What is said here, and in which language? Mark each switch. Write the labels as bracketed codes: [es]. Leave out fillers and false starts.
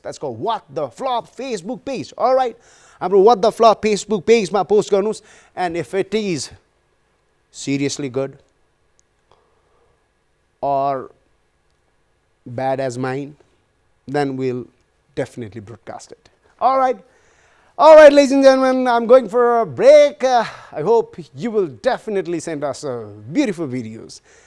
[en] That's called what the flop Facebook page. [ne] All right, हाम्रो what the flop Facebook पेजमा post गर्नुहोस्। [en] And if it is seriously good or bad as mine, then we'll definitely broadcast it. All right, ladies and gentlemen, I'm going for a break. I hope you will definitely send us beautiful videos.